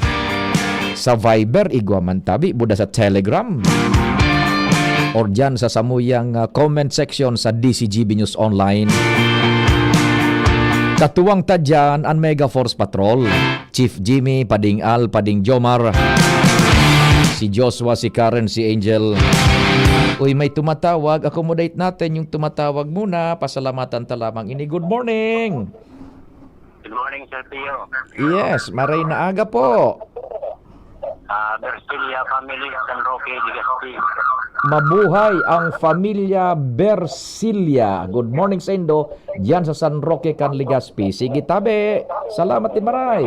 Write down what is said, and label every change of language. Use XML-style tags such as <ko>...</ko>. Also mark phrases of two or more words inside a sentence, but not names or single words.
<bik>Sa Viber, igwa man tabi, buda sa Telegram. Or dyan sa samuyang</bik> <en>comment section</en> <bik>sa DCGB News Online. Katuwang tadyan ang Mega Force Patrol, Chief Jimmy, Pading Al, Pading Jomar, si Joshua, si Karen, si Angel.</bik> <tl>Uy, may tumatawag. Accommodate natin yung tumatawag muna. Pasalamatan ta lamang ini.</tl> <en>Good morning. Good morning, Sir Pio.</en> <bik>Yes, maray na aga po. Bersilia family, San Roque, Legazpi.</bik> <tl>Mabuhay ang pamilya Bersilia.</tl> <en>Good morning</en> <bik>sa Indo. Diyan sa San Roque, kan Legazpi. Sige tabi. Salamat din maray.</bik>